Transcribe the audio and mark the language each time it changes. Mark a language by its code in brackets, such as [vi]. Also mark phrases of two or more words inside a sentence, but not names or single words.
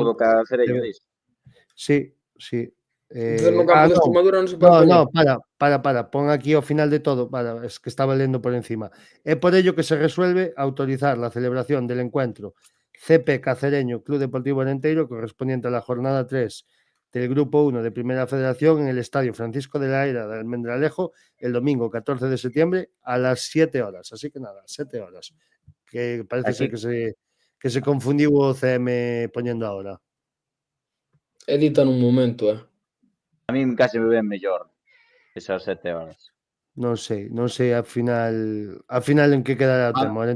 [gl] O do Cacereño, dis. Sí. Entonces no campo de Extremadura non se pode poñer. Para, pon aquí ao final de todo, es que estaba lendo por encima. [es] É por ello que se resuelve autorizar la celebración del encuentro CP Cacereño Club Deportivo Arenteiro correspondiente a la jornada 3 del Grupo 1 de Primera Federación en el Estadio Francisco de la Era de Almendralejo el domingo 14 de septiembre a las 7 horas. [gl] Así que nada, 7 horas. Que parece ser que se confundiu o CM poñendo ahora. Edita nun momento, A min case me ven mellor esas 7 horas. Non sei, ao final en que quedará o tema.